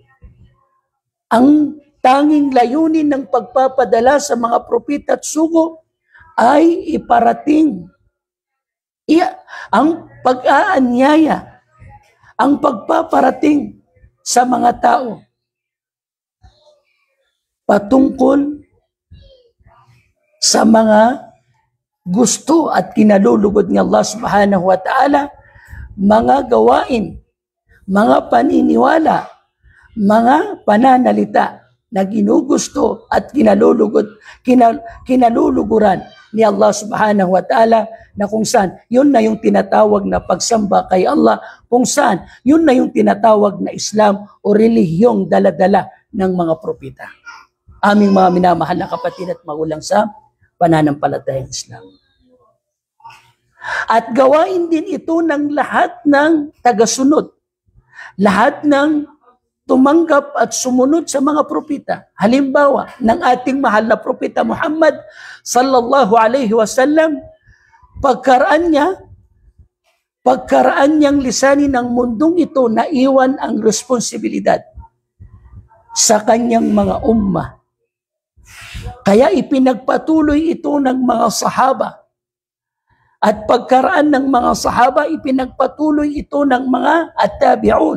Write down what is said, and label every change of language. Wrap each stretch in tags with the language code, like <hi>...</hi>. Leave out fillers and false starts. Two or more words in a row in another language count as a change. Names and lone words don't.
<tl>Ang tanging layunin ng pagpapadala sa mga propeta at sugo ay iparating ang pag-aanyaya, ang pagpaparating sa mga tao patungkol sa mga gusto at kinalulugod ni Allah</tl> <ar>سبحانه وتعالى,</ar> <tl>mga gawain, mga paniniwala, mga pananalita na ginugusto at kinaluluguran ni Allah</tl> <ar>سبحانه وتعالى,</ar> <tl>na kung saan yun na yung tinatawag na pagsamba kay Allah, kung saan yun na yung tinatawag na Islam o relihiyong daladala ng mga propeta. Aming mga minamahal na kapatid at magulang sa pananampalatayang Islam. At gawain din ito ng lahat ng tagasunod, lahat ng tumanggap at sumunod sa mga propeta. Halimbawa, ng ating mahal na propeta Muhammad</tl> <ar>صلى الله عليه وسلم,</ar> <tl>pagkaraan niyang lisanin ng mundong ito na iwan ang responsibilidad sa kanyang mga ummah. Kaya ipinagpatuloy ito ng mga sahaba. At pagkaraan ng mga sahaba, ipinagpatuloy ito ng mga at-tabi'un.</tl>